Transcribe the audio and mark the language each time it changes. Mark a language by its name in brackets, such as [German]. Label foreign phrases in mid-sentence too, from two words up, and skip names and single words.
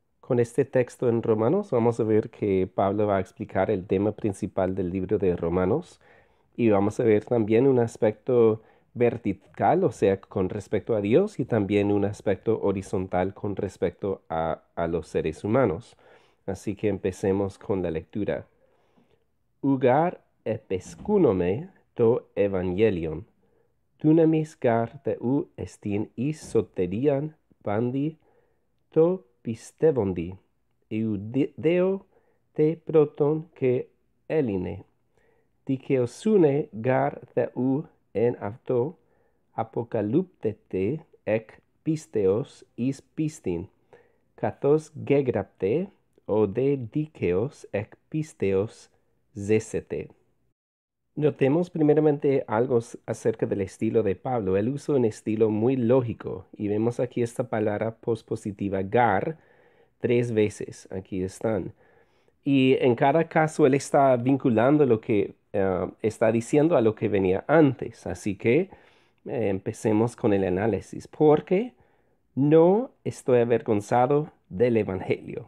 [Spanish] Con este texto en Romanos vamos a ver que Pablo va a explicar el tema principal del libro de Romanos y vamos a ver también un aspecto vertical, o sea, con respecto a Dios y también un aspecto horizontal con respecto a los seres humanos. Así que empecemos con la lectura. [Greek] Οὐ γὰρ ἐπαισχύνομαι τὸ εὐαγγέλιον, δύναμις γὰρ θεοῦ ἐστιν εἰς σωτηρίαν παντὶ τῷ πιστεύοντι, Ἰουδαίῳ τε πρῶτον καὶ Ἕλληνι, δικαιοσύνη γὰρ θεοῦ ἐν αὐτῷ, ἀποκαλύπτεται ἐκ πίστεως εἰς πίστιν, καθὼς γέγραπται, ὁ δὲ δίκαιος ἐκ πίστεως ζήσεται. [Spanish] Notemos primeramente algo acerca del estilo de Pablo. Él usa un estilo muy lógico y vemos aquí esta palabra pospositiva gar 3 veces. Aquí están. Y en cada caso él está vinculando lo que está diciendo a lo que venía antes. Así que empecemos con el análisis. Porque no estoy avergonzado del Evangelio.